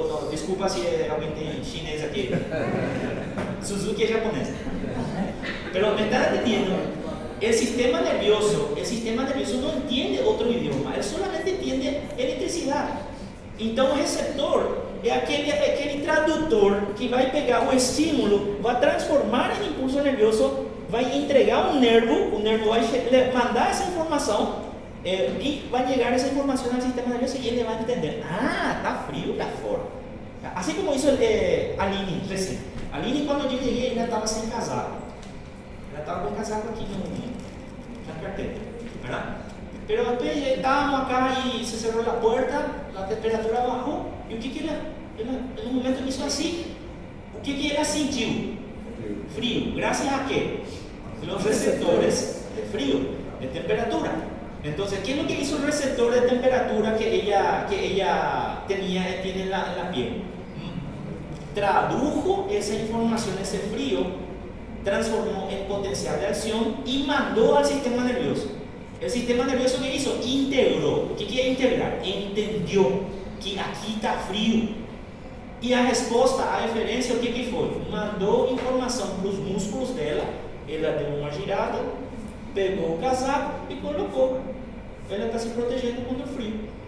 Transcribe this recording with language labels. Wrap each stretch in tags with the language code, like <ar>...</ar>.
<es>Desculpa si alguien tiene chinés aquí. Suzuki es japonés. Pero me están entendiendo. El sistema nervioso no entiende otro idioma, él solamente entiende electricidad.</es> <pt>Então, o receptor é aquele tradutor que vai pegar o estímulo, vai transformar em impulso nervioso, vai entregar o nervo vai mandar essa informação e vai llegar essa informação ao sistema nervioso e ele vai entender. Ah, está frio lá fora. Assim como</pt> <es>hizo Aline recién.</es> <pt>Aline, quando eu cheguei, ela estava sem casaco. Ela estava com o casaco aqui na carteira, ¿verdad?</pt> <es>Pero después estábamos acá y se cerró la puerta, la temperatura bajó, y</es> <pt>o que ela,</pt> <es>en un momento hizo así,</es> <pt>o que ela sentiu?</pt> <es>Frío. ¿Gracias a qué? Los receptores de frío, de temperatura. Entonces, ¿qué es lo que hizo el receptor de temperatura que ella tiene en la piel? Tradujo esa información, ese frío, transformó en potencial de acción y mandó al sistema nervioso. El sistema nervioso, ¿qué hizo? Integró. ¿Qué quiere integrar? Entendió que aquí está frío.</es> <pt>E a resposta, a referência, o que foi? Mandou informação para os músculos dela, ela deu uma girada, pegou o casaco e colocou. Ela está se protegendo contra o frio.</pt>